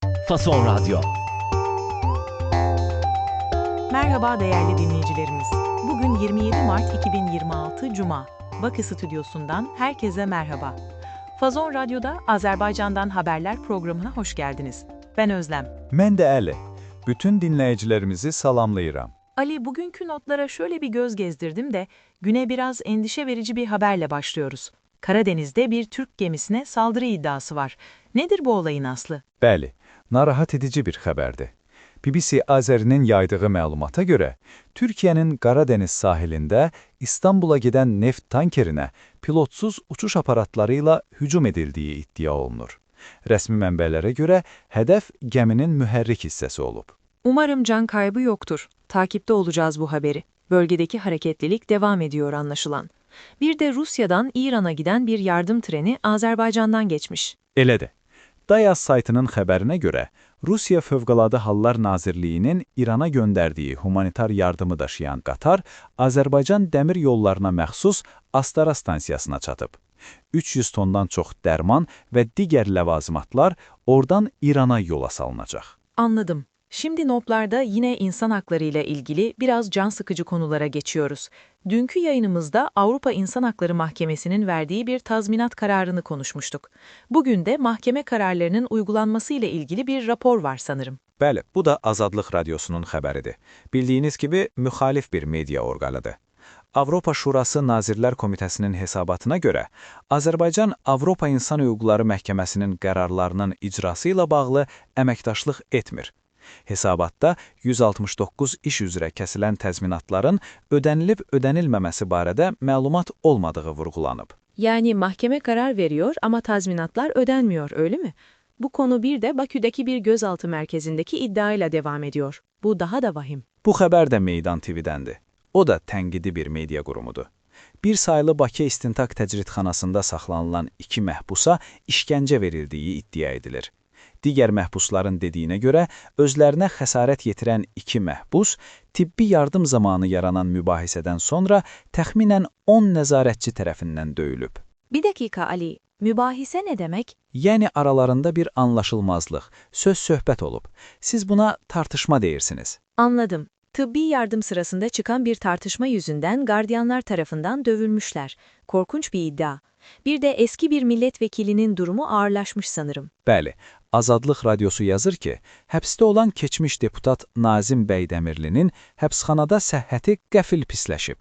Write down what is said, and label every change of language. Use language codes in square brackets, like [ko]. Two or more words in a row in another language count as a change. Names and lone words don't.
[tr] Fason Radyo. Merhaba değerli dinleyicilerimiz. Bugün 27 Mart 2026 Cuma. Bakı Stüdyosu'ndan herkese merhaba. Fazon Radyo'da Azerbaycan'dan haberler programına hoş geldiniz. Ben Özlem. [az] Mən də Əli. Bütün dinləyicilərimizi salamlayıram. [tr] Ali, bugünkü notlara şöyle bir göz gezdirdim de güne biraz endişe verici bir haberle başlıyoruz. Karadeniz'de bir Türk gemisine saldırı iddiası var. Nedir bu olayın aslı? [az] Bəli, narahat edici bir xəbərdir. BBC Azərinin yaydığı məlumata görə, Türkiyənin Qaradeniz sahilində İstanbula gedən neft tankerinə pilotsuz uçuş aparatlarıyla hücum edildiyi iddia olunur. Rəsmi mənbələrə görə, hədəf gəminin mühərrik hissəsi olub. [tr] Umarım can kaybı yoktur. Takipte olacağız bu haberi. Bölgedeki hareketlilik devam ediyor anlaşılan. Bir de Rusya'dan İran'a giden bir yardım treni Azerbaycan'dan geçmiş. [az] Elədir. Dayaz saytının xəbərinə görə, Rusiya Fövqəladə Hallar Nazirliyinin İrana göndərdiyi humanitar yardımı daşıyan qatar, Azərbaycan dəmir yollarına məxsus Astara stansiyasına çatıb. 300 tondan çox dərman və digər ləvazimatlar oradan İrana yola salınacaq. [tr] Anladım. Şimdi notlarda yine insan hakları ile ilgili biraz can sıkıcı konulara geçiyoruz. Dünkü yayınımızda Avrupa İnsan Hakları Mahkemesi'nin verdiği bir tazminat kararını konuşmuştuk. Bugün de mahkeme kararlarının uygulanması ile ilgili bir rapor var sanırım. [az] Bəli, bu da Azadlıq Radiosunun xəbəridir. Bildiyiniz kimi, müxalif bir media orqanıdır. Avropa Şurası Nazirlər Komitəsinin hesabatına görə, Azərbaycan Avropa İnsan Hüquqları Məhkəməsinin qərarlarının icrası ilə bağlı əməkdaşlıq etmir. Hesabatda 169 iş üzrə kəsilən təzminatların ödənilib-ödənilməməsi barədə məlumat olmadığı vurğulanıb. [tr] Yani mahkeme karar veriyor ama tazminatlar ödenmiyor, öyle mi? Bu konu bir de Bakü'deki bir gözaltı merkezindeki iddiayla devam ediyor. Bu daha da vahim. [az] Bu xəbər də Meydan TV-dəndir. O da tənqidi bir media qurumudur. Bir sayılı Bakı İstintaq Təcridxanasında saxlanılan 2 məhbusa işgəncə verildiyi iddia edilir. Digər məhbusların dediyinə görə, özlərinə xəsarət yetirən 2 məhbus, tibbi yardım zamanı yaranan mübahisədən sonra təxminən 10 nəzarətçi tərəfindən döyülüb. [tr] Bir dakika Ali, mübahise ne demek? [az] Yəni aralarında bir anlaşılmazlıq, söz-söhbət olub. Siz buna tartışma deyirsiniz. [tr] Anladım. Tıbbi yardım sırasında çıkan bir tartışma yüzünden gardiyanlar tarafından dövülmüşler. Korkunç bir iddia. Bir de eski bir milletvekilinin durumu ağırlaşmış sanırım. [az] Bəli, Azadlıq Radiosu yazır ki, həbsdə olan keçmiş deputat Nazim Bəydəmirlinin həbsxanada səhhəti qəfil pisləşib.